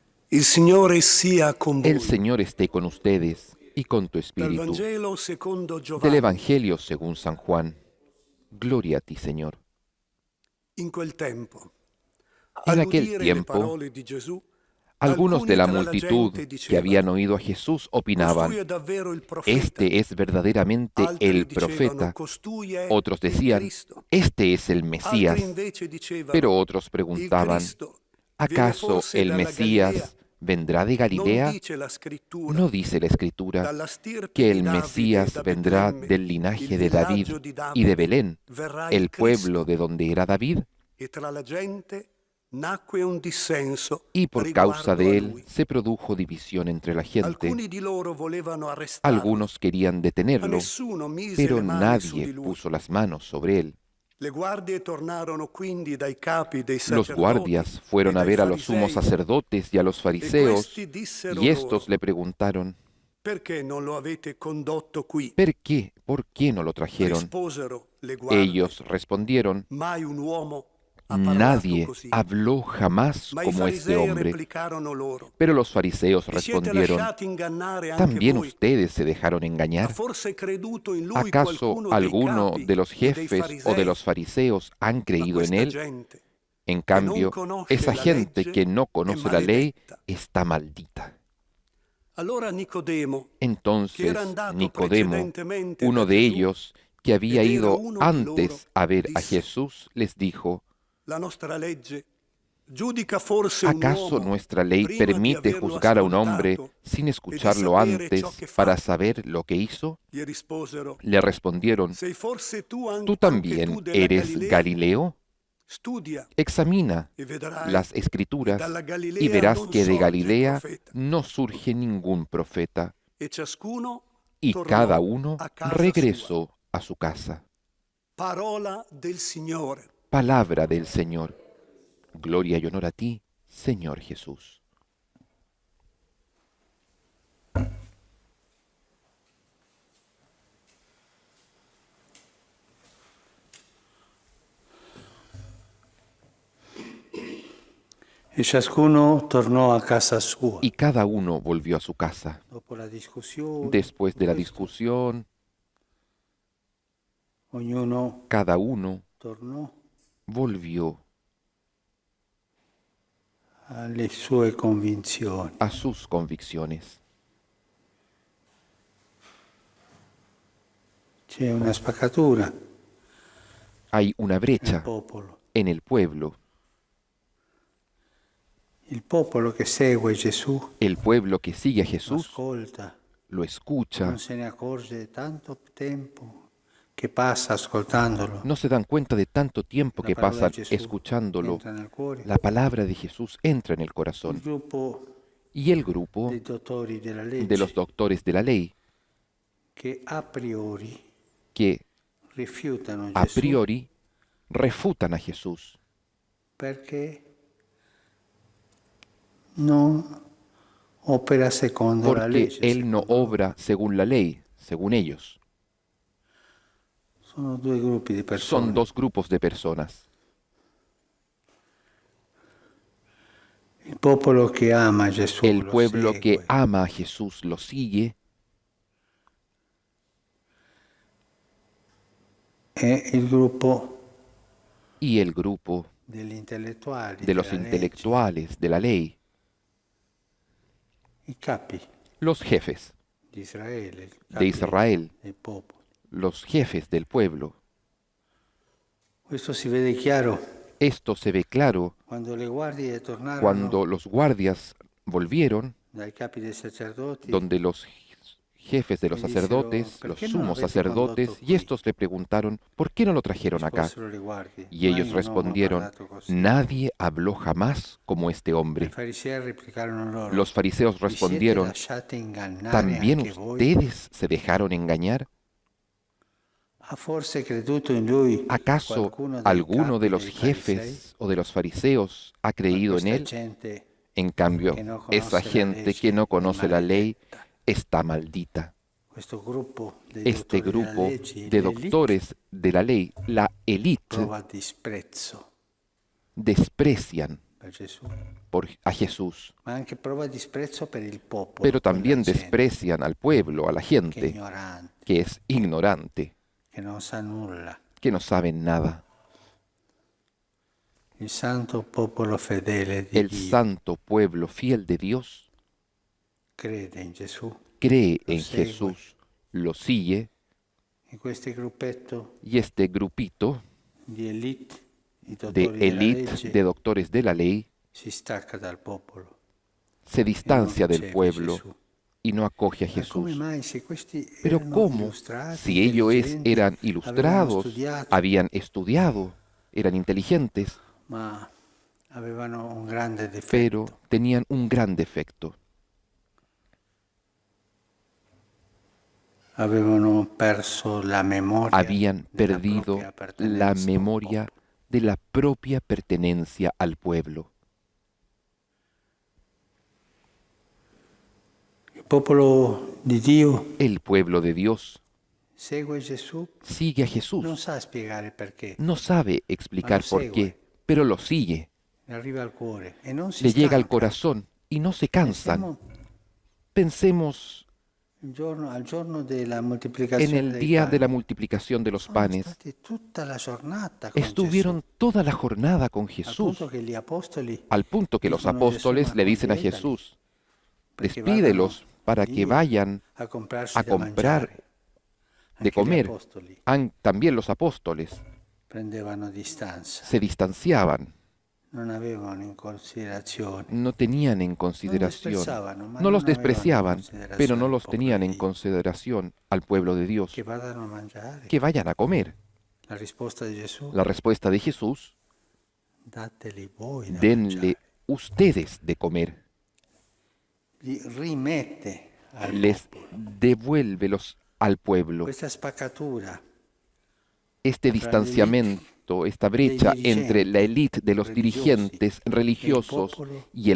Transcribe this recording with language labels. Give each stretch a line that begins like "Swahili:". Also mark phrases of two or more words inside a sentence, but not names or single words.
Italian: Il Signore sia con
Spanish: El
Italian: voi.
Spanish: Señor esté con ustedes y con tu
Italian: Dal
Spanish: espíritu.
Italian: Vangelo secondo
Spanish: Del
Italian: Giovanni.
Spanish: Evangelio según San Juan. Gloria a ti, Señor.
Italian: In quel tempo,
Spanish: En aquel
Italian: all'udire le
Spanish: tiempo,
Italian: parole di Gesù,
Spanish: algunos de
Italian: alcuni
Spanish: la
Italian: tra la
Spanish: multitud
Italian: gente
Spanish: que habían
Italian: dicevano:
Spanish: oído a Jesús
Italian: Costui
Spanish: opinaban,
Italian: è davvero il profeta.
Spanish: este es verdaderamente
Italian: Altri
Spanish: el
Italian: dicevano:
Spanish: profeta.
Italian: Costui è
Spanish: Otros
Italian: il
Spanish: decían,
Italian: Cristo.
Spanish: este es el
Italian: Altri
Spanish: Mesías.
Italian: invece
Spanish: Pero
Italian: dicevano:
Spanish: otros
Italian: Il
Spanish: preguntaban,
Italian: Cristo viene
Spanish: ¿acaso
Italian: forse
Spanish: el
Italian: dalla Galilea?
Spanish: Mesías vendrá de
Italian: Non
Spanish: Galilea?
Italian: dice la scrittura:
Spanish: ¿No dice la Escritura
Italian: dalla stirpe
Spanish: que
Italian: di
Spanish: el
Italian: Davide e
Spanish: Mesías
Italian: da
Spanish: vendrá
Italian: Betlemme,
Spanish: del
Italian: il
Spanish: linaje de David
Italian: villaggio di
Spanish: y de
Italian: Davide,
Spanish: Belén,
Italian: verrà il
Spanish: el pueblo
Italian: Cristo?
Spanish: de donde era David?
Italian: E tra la gente nacque un dissenso
Spanish: Y por causa
Italian: riguardo a
Spanish: de él
Italian: lui.
Spanish: se produjo división entre la gente.
Italian: Alcuni di loro volevano arrestarlo,
Spanish: Algunos querían
Italian: ma
Spanish: detenerlo,
Italian: nessuno mise
Spanish: pero
Italian: le mani su
Spanish: nadie
Italian: di lui.
Spanish: puso las manos sobre él.
Italian: Le guardie tornarono quindi dai capi dei
Spanish: Los
Italian: sacerdoti
Spanish: guardias
Italian: e
Spanish: fueron a
Italian: dai
Spanish: ver a los sumos
Italian: farisei
Spanish: sacerdotes y a los
Italian: e
Spanish: fariseos,
Italian: questi dissero
Spanish: y estos
Italian: loro:
Spanish: le preguntaron,
Italian: perché non lo avete condotto qui?
Spanish: ¿por qué no lo trajeron?
Italian: Risposero le guardie:
Spanish: Ellos respondieron,
Italian: mai un uomo ha parlato
Spanish: nadie
Italian: così.
Spanish: habló jamás
Italian: Ma i
Spanish: como este farisei hombre.
Italian: replicarono loro:
Spanish: Pero los fariseos
Italian: vi siete
Spanish: respondieron,
Italian: lasciati ingannare anche
Spanish: ¿también
Italian: voi?
Spanish: ustedes se dejaron
Italian: Ha
Spanish: engañar?
Italian: forse creduto in lui
Spanish: ¿Acaso
Italian: qualcuno dei
Spanish: alguno
Italian: capi
Spanish: de los
Italian: e dei
Spanish: jefes o de
Italian: farisei?
Spanish: los fariseos han
Italian: Ma
Spanish: creído en
Italian: questa
Spanish: él?
Italian: gente
Spanish: En
Italian: che non
Spanish: cambio,
Italian: conosce
Spanish: esa
Italian: la
Spanish: gente
Italian: legge
Spanish: que no
Italian: è
Spanish: conoce la ley
Italian: maledetta.
Spanish: está maldita.
Italian: Allora Nicodemo, che era
Spanish: Entonces
Italian: andato
Spanish: Nicodemo,
Italian: precedentemente da
Spanish: uno de
Italian: Gesù
Spanish: ellos que había
Italian: ed era
Spanish: ido
Italian: uno di loro,
Spanish: antes a ver a
Italian: disse:
Spanish: Jesús, les dijo,
Italian: la nostra legge giudica forse un
Spanish: ¿acaso
Italian: uomo
Spanish: nuestra ley
Italian: prima di
Spanish: permite
Italian: averlo
Spanish: juzgar a un hombre
Italian: ascoltato
Spanish: sin
Italian: e di
Spanish: escucharlo
Italian: sapere ciò
Spanish: antes
Italian: che fa?
Spanish: para saber lo que hizo?
Italian: Gli risposero:
Spanish: Le respondieron,
Italian: sei forse tu
Spanish: ¿tú
Italian: anche tu
Spanish: también
Italian: della
Spanish: eres
Italian: Galilea?
Spanish: Galileo?
Italian: Studia
Spanish: Examina
Italian: e vedrai
Spanish: las
Italian: che
Spanish: escrituras
Italian: dalla
Spanish: y
Italian: Galilea
Spanish: verás
Italian: non
Spanish: que de
Italian: sorge il
Spanish: Galilea
Italian: profeta.
Spanish: no surge ningún profeta.
Italian: E ciascuno
Spanish: Y cada
Italian: tornò
Spanish: uno
Italian: a casa sua.
Spanish: regresó a su casa.
Italian: Parola del Signore.
Spanish: Palabra del Señor. Gloria y honor a ti, Señor Jesús.
Italian: E ciascuno tornò a casa sua.
Spanish: Y cada uno volvió a su casa.
Italian: Dopo la discussione,
Spanish: Después de la
Italian: questo,
Spanish: discusión,
Italian: ognuno
Spanish: cada uno
Italian: tornò
Spanish: volvió
Italian: alle sue convinzioni.
Spanish: a sus convicciones.
Italian: C'è una spaccatura
Spanish: Hay una
Italian: nel
Spanish: brecha
Italian: popolo.
Spanish: en el pueblo.
Italian: Il popolo che segue Gesù
Spanish: El pueblo que sigue a
Italian: lo
Spanish: Jesús
Italian: ascolta,
Spanish: lo escucha,
Italian: non se ne accorge tanto tempo che passa ascoltandolo.
Spanish: no se dan cuenta de tanto tiempo
Italian: La
Spanish: que
Italian: parola
Spanish: pasan
Italian: di Gesù
Spanish: escuchándolo.
Italian: entra nel cuore.
Spanish: La palabra de Jesús entra en el
Italian: Il
Spanish: corazón.
Italian: gruppo
Spanish: Y el grupo
Italian: dei dottori della
Spanish: de los
Italian: legge
Spanish: doctores de la ley,
Italian: che a priori
Spanish: que
Italian: rifiutano
Spanish: a
Italian: Gesù
Spanish: priori refutan a Jesús
Italian: perché non opera secondo la
Spanish: porque
Italian: legge.
Spanish: Él no
Italian: secondo loro.
Spanish: obra según la ley, según ellos.
Italian: Sono due gruppi di persone.
Spanish: Son dos grupos de personas.
Italian: Il popolo che ama Gesù
Spanish: El
Italian: lo
Spanish: pueblo que
Italian: segue
Spanish: ama a Jesús lo sigue
Italian: e il gruppo
Spanish: y el grupo
Italian: degli intellettuali
Spanish: de los
Italian: della legge,
Spanish: intelectuales de la ley,
Italian: i capi
Spanish: los jefes
Italian: di Israele, il
Spanish: de
Italian: capi
Spanish: Israel,
Italian: del popolo.
Spanish: los jefes del pueblo.
Italian: Questo si vede chiaro
Spanish: Esto se ve claro
Italian: quando le guardie tornarono
Spanish: cuando los guardias volvieron,
Italian: dai capi dei sacerdoti
Spanish: donde los jefes de los y dijeron, sacerdotes, ¿por los qué no lo sumos habéis sacerdotes,
Italian: condotto
Spanish: y
Italian: qui?
Spanish: estos le preguntaron, ¿por qué no lo trajeron acá?
Italian: Risposero le guardie,
Spanish: Y ellos
Italian: mai un uomo ha
Spanish: respondieron,
Italian: parlato così.
Spanish: nadie habló jamás como este
Italian: I
Spanish: hombre.
Italian: farisei replicarono loro,
Spanish: Los fariseos
Italian: vi siete
Spanish: respondieron,
Italian: lasciati ingannare
Spanish: ¿también
Italian: anche voi?
Spanish: ustedes se dejaron engañar?
Italian: ¿Ha forse creduto in lui
Spanish: ¿Acaso
Italian: qualcuno dei
Spanish: alguno
Italian: capi
Spanish: de los
Italian: dei farisei?
Spanish: jefes o de los fariseos ha
Italian: Ma
Spanish: creído en
Italian: questa
Spanish: él?
Italian: gente
Spanish: En cambio,
Italian: che non conosce
Spanish: esa
Italian: la
Spanish: gente que no
Italian: legge è
Spanish: conoce la ley
Italian: maledetta.
Spanish: está maldita.
Italian: Questo gruppo dei
Spanish: Este
Italian: dottori della
Spanish: grupo
Italian: legge,
Spanish: de
Italian: l'élite,
Spanish: doctores de la ley, la élite,
Italian: prova disprezzo
Spanish: desprecian
Italian: per Gesù,
Spanish: a Jesús,
Italian: ma anche prova disprezzo per il popolo,
Spanish: pero quella también gente desprecian al pueblo, a la
Italian: che è
Spanish: gente
Italian: ignorante,
Spanish: que es ignorante,
Italian: che non sa nulla.
Spanish: que no saben nada.
Italian: Il santo popolo fedele di
Spanish: El
Italian: Dio
Spanish: santo pueblo fiel de Dios
Italian: crede in Gesù,
Spanish: cree
Italian: lo
Spanish: en
Italian: segue.
Spanish: Jesús, lo sigue,
Italian: E questo gruppetto
Spanish: y este grupito
Italian: di elite, i
Spanish: de
Italian: dottori della
Spanish: élite
Italian: legge,
Spanish: de doctores de la ley
Italian: si stacca dal popolo
Spanish: se
Italian: e non
Spanish: distancia del
Italian: riceve
Spanish: pueblo
Italian: Gesù.
Spanish: y no acoge a
Italian: Ma come
Spanish: Jesús.
Italian: mai se questi
Spanish: Pero
Italian: erano
Spanish: ¿cómo?
Italian: illustrati,
Spanish: Si ellos
Italian: intelligenti,
Spanish: eran
Italian: avevano
Spanish: ilustrados,
Italian: studiato,
Spanish: habían estudiado, eran inteligentes,
Italian: ma avevano un grande
Spanish: pero
Italian: difetto.
Spanish: tenían un gran defecto.
Italian: Avevano perso la memoria
Spanish: Habían
Italian: della
Spanish: perdido
Italian: propria
Spanish: la
Italian: appartenenza al
Spanish: memoria
Italian: popolo.
Spanish: de la propia pertenencia al pueblo.
Italian: Il popolo di Dio
Spanish: El pueblo de Dios
Italian: segue Gesù,
Spanish: sigue a
Italian: non
Spanish: Jesús.
Italian: sa spiegare perché,
Spanish: No sabe explicar por qué, pero lo sigue.
Italian: le arriva al cuore e non si
Spanish: Le llega al
Italian: stanca.
Spanish: corazón y no se cansan.
Italian: Pensiamo
Spanish: Pensemos
Italian: al giorno della
Spanish: en
Italian: moltiplicazione
Spanish: el
Italian: dei
Spanish: día de la
Italian: pani.
Spanish: multiplicación de los
Italian: Sono
Spanish: panes.
Italian: stati tutta la giornata con
Spanish: Estuvieron
Italian: Gesù,
Spanish: toda la jornada con
Italian: al
Spanish: Jesús,
Italian: punto che gli apostoli
Spanish: al punto que los
Italian: dicono a Gesù,
Spanish: apóstoles
Italian: "Ma
Spanish: le dicen a
Italian: conviétali,
Spanish: Jesús,
Italian: perché
Spanish: despídelos
Italian: vadano
Spanish: para que
Italian: lì
Spanish: vayan
Italian: a comprarsi
Spanish: a
Italian: da
Spanish: comprar
Italian: mangiare."
Spanish: de
Italian: Anche gli
Spanish: comer.
Italian: apostoli
Spanish: También los apóstoles
Italian: prendevano distanza,
Spanish: se distanciaban,
Italian: non avevano in considerazione,
Spanish: no tenían en
Italian: non
Spanish: consideración,
Italian: disprezzavano, ma
Spanish: no los
Italian: non avevano in
Spanish: despreciaban,
Italian: considerazione
Spanish: pero no
Italian: il
Spanish: los
Italian: popolo
Spanish: tenían
Italian: di
Spanish: en
Italian: Dio.
Spanish: consideración al pueblo de Dios.
Italian: Che vadano a mangiare.
Spanish: Que vayan a comer.
Italian: La risposta di Gesù,
Spanish: La respuesta de Jesús,
Italian: dateli voi da
Spanish: denle
Italian: mangiare.
Spanish: ustedes de comer.
Italian: Li rimette al
Spanish: Les
Italian: popolo.
Spanish: devuélvelos al pueblo.
Italian: Questa spaccatura
Spanish: Este distanciamiento, esta brecha entre la élite de los dirigentes religiosos y el